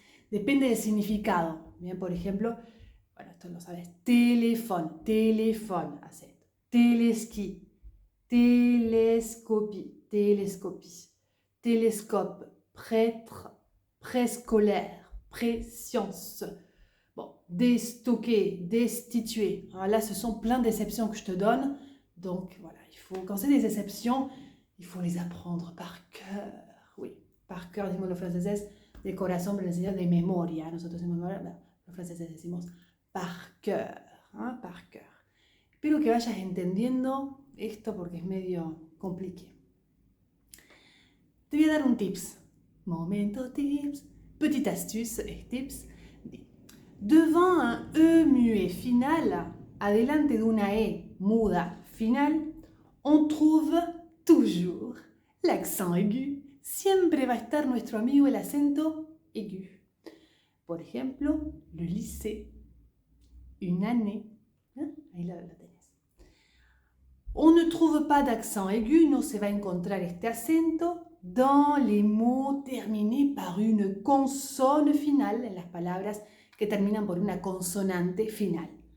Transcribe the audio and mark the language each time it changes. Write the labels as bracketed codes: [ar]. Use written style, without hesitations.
[es] Depende del significado. Bien, por ejemplo, bueno, esto lo sabes, téléphone, téléphone, acento. [fr] Téléski, télescopie, télescopie. Télescope, prêtre, préscolaire, préscience. Bon, déstocker, destituer. Alors là, ce sont plein d'exceptions que je te donne. Donc voilà, il faut, quand c'est des exceptions, il faut les apprendre par cœur. Oui, par cœur, [es] decimos los franceses, de corazón, pero enseñar de memoria. Nosotros en memoria, los franceses decimos [fr] par cœur, [es] ¿eh? Par cœur. Espero que vayas entendiendo esto porque es medio compliqué. Te voy a dar un tips. Momento tips. [fr] Petite astuce [es] et tips. [fr] Devant un E muet final, [es] adelante de una E muda final, [fr] on trouve toujours l'accent aigu. [es] Siempre va a estar nuestro amigo el acento aigu. Por ejemplo, [fr] le lycée, une année. [es] ¿Eh? Ahí la tenés. [fr] On ne trouve pas d'accent aigu, [es] no se va a encontrar este acento [fr] dans les mots terminés par une consonne finale, [es] en las palabras que terminan por una consonante final.